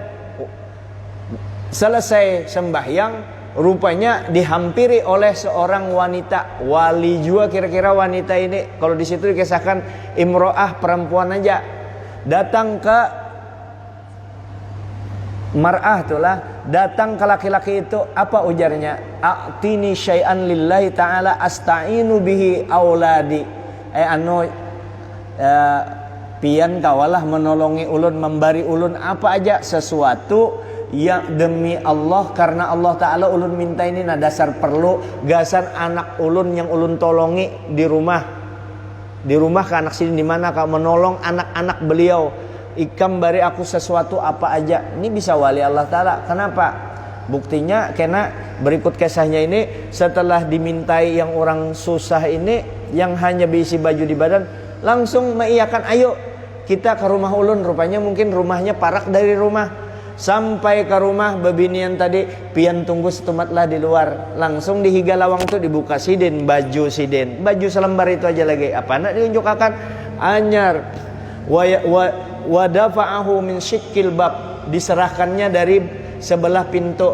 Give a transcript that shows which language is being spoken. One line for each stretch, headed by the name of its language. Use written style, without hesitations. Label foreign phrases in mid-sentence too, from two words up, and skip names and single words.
Banjar: Selesai sembahyang, rupanya dihampiri oleh seorang wanita, wali juga kira-kira wanita ini. Kalau di situ dikisahkan imro'ah, perempuan aja, datang ke mar'ah itulah, datang ke laki-laki itu. Apa ujarnya?
Arabic: A'tini syai'an lillahi ta'ala asta'inu bihi auladi.
Banjar: Pian kawalah menolongi ulun, membari ulun apa aja sesuatu yang demi Allah, karena Allah Ta'ala ulun minta ini. Nah, dasar perlu gasan anak ulun yang ulun tolongi di rumah ke anak sini, di mana kau menolong anak-anak beliau. Ikam bari aku sesuatu apa aja. Ini bisa wali Allah Ta'ala. Kenapa? Buktinya karena berikut kisahnya ini, setelah dimintai yang orang susah ini, yang hanya berisi baju di badan, langsung mengiyakan, ayo kita ke rumah ulun. Rupanya mungkin rumahnya parak dari rumah. Sampai ke rumah bebinian tadi, pian tunggu setumatlah di luar. Langsung dihiga lawang tuh dibuka sidin, baju sidin, baju selembar itu aja lagi. Apa nak diunjukkan? Anyar.
Arabic: Wadafa'ahu min syikil bab,
Banjar: diserahkannya dari sebelah pintu.